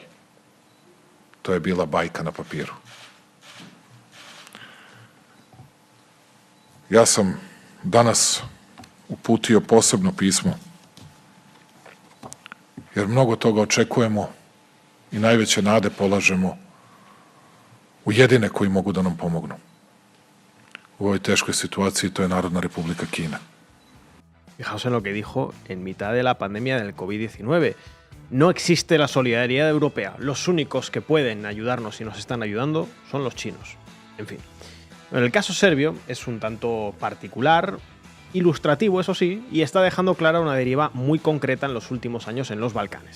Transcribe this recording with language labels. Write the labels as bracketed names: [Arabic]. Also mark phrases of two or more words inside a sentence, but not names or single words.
[Serbian] To je bila bajka na papiru. Ja sam danas uputio posebno pismo, jer mnogo toga očekujemo i najveće nade polažemo u jedine koji mogu da nam pomognu. U ovoj teškoj situaciji to je Narodna Republika Kina. [Spanish] Fijaos en lo que dijo en mitad de la pandemia del COVID-19. No existe la solidaridad europea. Los únicos que pueden ayudarnos y nos están ayudando son los chinos. En fin. En el caso serbio es un tanto particular, ilustrativo eso sí, y está dejando clara una deriva muy concreta en los últimos años en los Balcanes.